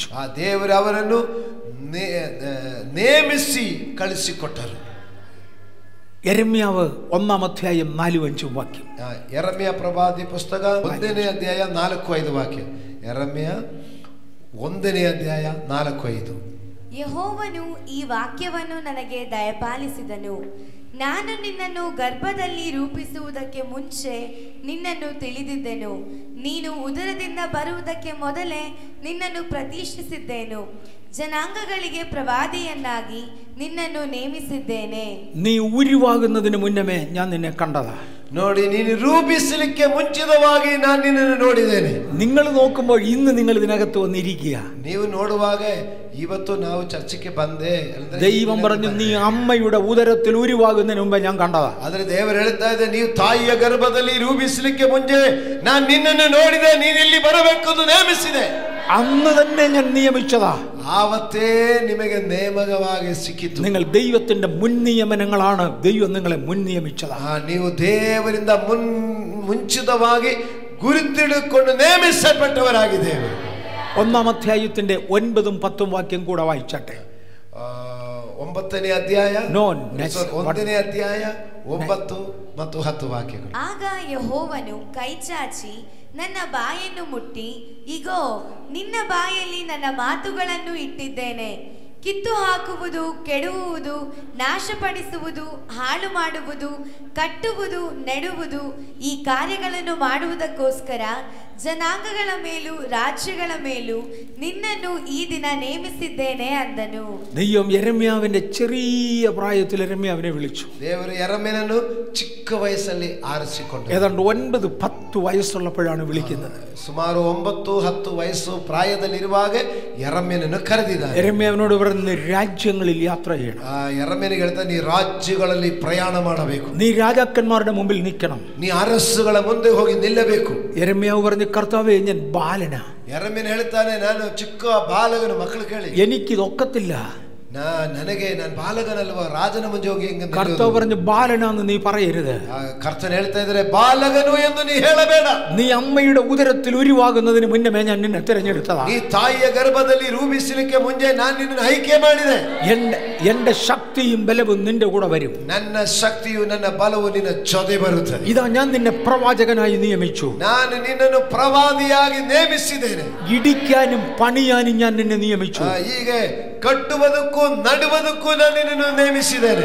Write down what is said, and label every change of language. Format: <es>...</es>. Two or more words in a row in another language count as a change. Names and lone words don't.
<kn>ಆ ದೇವರು ಅವರನ್ನು ನೇಮಿಸಿ ಕಳಿಸಿಕೊಟ್ಟರು.</kn> <ml>യെരമ്യാവ് 1-ാം അധ്യായം 4-5 വാക്യം.</ml> <kn>യെരമ്യ ಪ್ರವಾದಿ ಪುಸ್ತಕ 1ನೇ ಅಧ್ಯಾಯ 4-5 ವಾಕ್ಯ. യെരമ്യ 1ನೇ ಅಧ್ಯಾಯ 4-5. ಯೆಹೋವನು ಈ ವಾಕ್ಯವನ್ನು ನನಗೆ ದಯಪಾಲಿಸಿದನು. ನಾನು ನಿನ್ನನ್ನು ಗರ್ಭದಲ್ಲಿ ರೂಪಿಸುವುದಕ್ಕೆ ಮುಂಚೆ ನಿನ್ನನ್ನು ತಿಳಿದಿದ್ದೆನು. ನೀನು ಉದರದಿಂದ ಬರುವುದಕ್ಕೆ ಮೊದಲೇ ನಿನ್ನನ್ನು ಪ್ರತಿಷ್ಠಿಸಿದ್ದೇನು. ಜನಾಂಗಗಳಿಗೆ ಪ್ರವಾದಿಯನ್ನಾಗಿ ನಿನ್ನನ್ನು ನೇಮಿಸಿದ್ದೇನೆ.</kn> <ml>നീ ഉരുവാകുന്നതിന് മുന്നമേ ഞാൻ നിന്നെ കണ്ടതാ.</ml> <kn>ನೋಡಿ, ನೀನು ರೂಪಿಸಲಿಕ್ಕೆ ಮುಂಚಿತವಾಗಿ ನಾನು ನಿನ್ನನ್ನು ನೋಡಿದ್ದೇನೆ.</kn> <ml>നിങ്ങൾ നോക്കുമ്പോൾ ഇന്ന് നിങ്ങൾ ഇതിനകത്ത് വന്നിരിക്കുക.</ml> <kn>ನೀವು ನೋಡುವಾಗ ಇವತ್ತು ನಾವು ಚರ್ಚೆಗೆ ಬಂದೆ.</kn> <ml>ദൈവം പറഞ്ഞു, നീ അമ്മയുടെ ഉദരത്തിൽ ഉരുവാകുന്നതിന് മുമ്പേ ഞാൻ കണ്ടതാ.</ml> <kn>ಆದ್ರೆ ದೇವರು ಹೇಳ್ತಾ ಇದೆ, ನೀವು ತಾಯಿಯ ಗರ್ಭದಲ್ಲಿ ರೂಪಿಸಲಿಕ್ಕೆ ಮುಂಚೆ ನಾನು ನಿನ್ನನ್ನು ನೋಡಿದೆ, ನೀನು ಇಲ್ಲಿ ಬರಬೇಕು ಎಂದು ನೇಮಿಸಿದೆ.</kn> <ml>അന്ന് തന്നെ ഞാൻ നിയമിച്ചതാ.</ml> <kn>ആവത്തേ നിಮಗೆ ನೇಮಕವಾಗಿ ಸಿಕ್ಕಿತು.</kn> <ml>നിങ്ങൾ ദൈവത്തിന്റെ മുൻ നിയമനങ്ങളാണ്. ദൈവം നിങ്ങളെ മുൻ നിയമിച്ചതാ.</ml> <kn>ನೀವು ದೇವರಿಂದ ಮುಂಚಿತವಾಗಿ ಗುರುತಿಡಿಕೊಂಡು ನೇಮಿಸಲ್ಪಟ್ಟವರಾಗಿದ್ದೇವೆ.</kn> <ml>1-ാം അധ്യായത്തിന്റെ 9-ഉം 10-ഉം വാക്യം കൂടെ വായിച്ചാട്ടെ.</ml> <kn>9ನೇ ಅಧ್ಯಾಯ 1ನೇ ಅಧ್ಯಾಯ 9 ಮತ್ತು 10 ವಾಕ್ಯಗಳು. ಆಗ ಯೆಹೋವನು ಕೈಚಾಚಿ ನನ್ನ ಬಾಯನ್ನು ಮುಟ್ಟಿ, ಇಗೋ ನಿನ್ನ ಬಾಯಲ್ಲಿ ನನ್ನ ಮಾತುಗಳನ್ನು ಇಟ್ಟಿದ್ದೇನೆ. ಕಿತ್ತು ಹಾಕುವುದು, ಕೆಡುವುದು, ನಾಶಪಡಿಸುವುದು, ಹಾಳು ಮಾಡುವುದು, ಕಟ್ಟುವುದು, ನೆಡುವುದು, ಈ ಕಾರ್ಯಗಳನ್ನು ಮಾಡುವುದಕ್ಕೋಸ್ಕರ ಜನಾಂಗಗಳ ಮೇಲೂ ರಾಜ್ಯಗಳ ಮೇಲೂ ನಿನ್ನನ್ನು ಈ ದಿನ ನೇಮಿಸಿದ್ದೇನೆ ಅಂದನು.</kn> <ml>ദൈവം യെരമ്യാവിന്റെ ചെറിയ പ്രായത്തിൽ യെരമ്യാവിനെ വിളിച്ചു.</ml> <kn>ದೇವರು യെരമ്ಯನನ್ನು ಚಿಕ್ಕ ವಯಸ್ಸಲ್ಲಿ ಆರಿಸಿಕೊಂಡರು.</kn> <ml>ഏതാണ്ട് 9-10 വയസ്സുള്ളപ്പോഴാണ് വിളിക്കുന്നത്.</ml> <kn>ಸುಮಾರು 9-10 ವಯಸ್ಸು ಪ್ರಾಯದಲ್ಲಿರುವಾಗ യെരമ്ಯನನ್ನು ಕರೆದಿದ್ದಾರೆ.</kn> <ml>യെരമ്യാവിനോട് പറയുന്നു, രാജ്യങ്ങളിൽ യാത്ര ചെയ്യണം.</ml> <kn>യെരമ്ಯನಿಗೆ ಹೇಳ್ತಾನೆ, ನೀ ರಾಜ್ಯಗಳಲ್ಲಿ ಪ್ರಯಾಣ ಮಾಡಬೇಕು.</kn> <ml>നീ രാജാക്കന്മാരുടെ മുമ്പിൽ നിൽക്കണം.</ml> <kn>ನೀ ಅರಸುಗಳ ಮುಂದೆ ಹೋಗಿ ನಿಲ್ಲಬೇಕು.</kn> <ml>യെരമ്യാവ് പറഞ്ഞു, കർത്താവേ, ഞാൻ ബാലനാ.</ml> <kn>യെരമ്ಯನು ಹೇಳ್ತಾನೆ, ನಾನು ಚಿಕ್ಕ ಬಾಲಕನು. ಮಕ್ಕಳು ಕೇಳಿ,</kn> <ml>എനിക്കിതൊക്കത്തില്ല.</ml> <kn>ನನಗೆ ನಾನು ಬಾಲಕನಲ್ವಾ, ರಾಜನ ಮುಂದೆ ಹೋಗಿ ಹೆಂಗ.</kn> <ml>കർത്താവ് പറഞ്ഞു, ബാലനാന്ന് നീ പറയരുത്.</ml> <kn>ಕರ್ತನ ಹೇಳ್ತಾ ಇದ್ದಾರೆ, ಬಾಲಕನು ಎಂದು ನೀ ಹೇಳಬೇಡ.</kn> <ml>നീ അമ്മയുടെ ഉദരത്തിൽ ഉരുവാകുന്നതിന് മുന്നമേ ഞാൻ നിന്നെ തിരഞ്ഞെടുത്തതാ.</ml> <kn>ನೀ ತಾಯಿಯ ಗರ್ಭದಲ್ಲಿ ರೂಪಿಸಲಿಕ್ಕೆ ಮುಂಚೆ ನಾನು ನಿನ್ನನ್ನು ಆಯ್ಕೆ ಮಾಡಿದೆ.</kn> <ml>എന്റെ ശക്തിയും ബലവും നിന്റെ കൂടെ വരും.</ml> <kn>ನನ್ನ ಶಕ್ತಿಯು ನನ್ನ ಬಲವು ನಿನ್ನ ಜೊತೆ ಬರುತ್ತದೆ.</kn> <ml>ഇതാ ഞാൻ നിന്നെ പ്രവാചകനായി നിയമിച്ചു.</ml> <kn>ನಾನು ನಿನ್ನನ್ನು ಪ್ರವಾದಿಯಾಗಿ ನೇಮಿಸಿದ್ದೇನೆ.</kn> <ml>ഇടിക്കാനും പണിയാനും ഞാൻ നിന്നെ നിയമിച്ചു.</ml> <kn>ಹೀಗೆ ಕಟ್ಟುವುದಕ್ಕೂ ನಡುವುದಕ್ಕೂ ನಾನು ನಿನ್ನನ್ನು ನೇಮಿಸಿದ್ದೇನೆ.</kn>